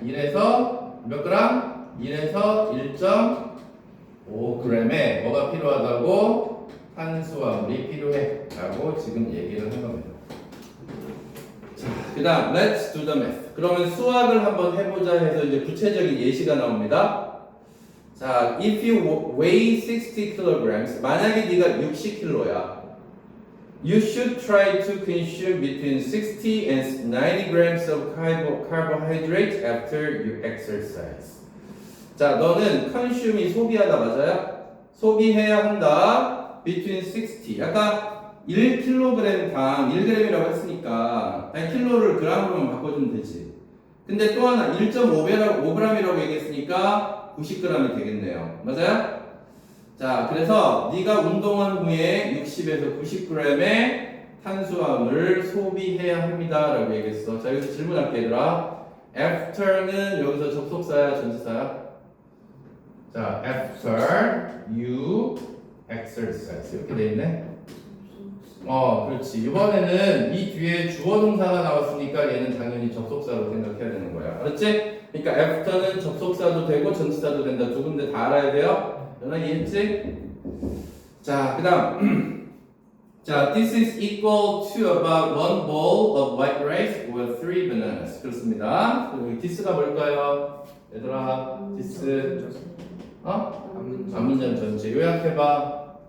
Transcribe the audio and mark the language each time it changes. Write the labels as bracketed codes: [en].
[ko] 1에서 몇 그램? 1에서 1.5g의 뭐가 필요하다고? 탄수화물이 필요해 라고 지금 얘기를 한 겁니다. 자, 그 다음 [en] Let's do the math. [ko] 그러면 수학을 한번 해보자 해서 이제 구체적인 예시가 나옵니다. [en] 자, if you weigh 60 kilograms, [ko] 만약에 네가 60kg야, [en] you should try to consume between 60 and 90 grams of carbohydrate after you exercise. [ko] 자, 너는 consume이 소비하다 맞아요? 소비해야 한다. [en] between 60. [ko] 아까 1kg당 1g이라고 했으니까 아니, 킬로를 g으로만 바꿔주면 되지. 근데 또 하나 1.5g이라고 얘기했으니까 90g이 되겠네요. 맞아요? 자, 그래서 네가 운동한 후에 60에서 90g의 탄수화물을 소비해야 합니다 라고 얘기했어. 자, 여기서 질문할게 얘들아. after는 여기서 접속사야 전치사야? 자, [en] after you exercise [ko] 이렇게 돼 있네. 그렇지. 이번에는 이 뒤에 주어 동사가 나왔으니까 얘는 당연히 접속사로 생각해야 되는 거야. 알았지? 그러니까 after는 접속사도 되고 전치사도 된다. 두 군데 다 알아야 돼요. 너나 이해했지? 자, 그다음. [en] 자, this is equal to about one bowl of white rice with 3 bananas. [ko] 그렇습니다. 그리고 this가 뭘까요? 얘들아, this 앞문장 전체 요약해봐.